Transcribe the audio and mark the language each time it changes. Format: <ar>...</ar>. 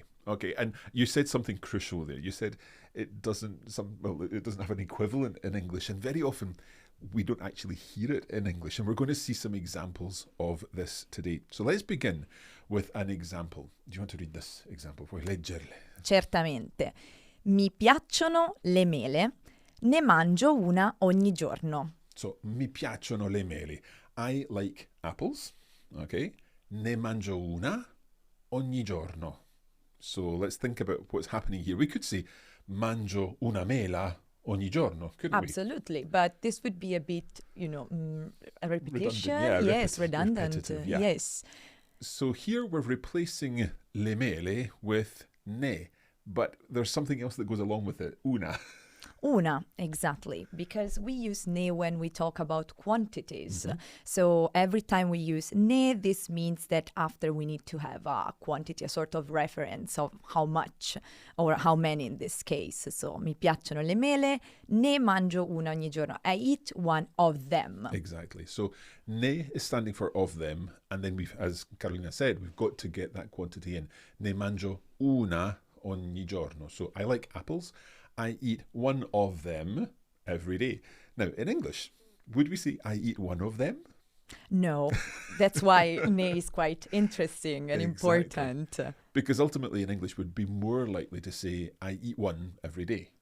<en>Okay, and you said something crucial there. You said it doesn't have an equivalent in English, and very often we don't actually hear it in English, and we're going to see some examples of this today. So let's begin with an example. Do you want to read this example?</en> <it>Puoi leggerle? Certamente. Mi piacciono le mele, ne mangio una ogni giorno.</it> <en>So,</en> <it>mi piacciono le mele.</it> <en>I like apples, okay?</en> <it>Ne mangio una ogni giorno.</it> <en>So let's think about what's happening here. We could say</en> <it>mangio una mela ogni giorno,</it> <en>couldn't we? Absolutely, but this would be a bit, a repetition. Redundant, yeah, yes, redundant. Yeah. Yes. So here we're replacing</en> <it>le mele</it> <en>with ne, but there's something else that goes along with it, una. Una, exactly, because we use ne when we talk about quantities. So every time we use ne, this means that after we need to have a quantity, a sort of reference of how much or how many in this case.</en> <it>So mi piacciono le mele, ne mangio una ogni giorno.</it> <en>I eat one of them. Exactly. So ne is standing for of them, and then we've, as Carolina said, we've got to get that quantity in.</en> <it>Ne mangio una ogni giorno.</it> <en>So I like apples. I eat one of them every day. Now, in English, would we say I eat one of them? No, that's why ne is quite interesting and important. Because ultimately in English we'd be more likely to say I eat one every day.</en>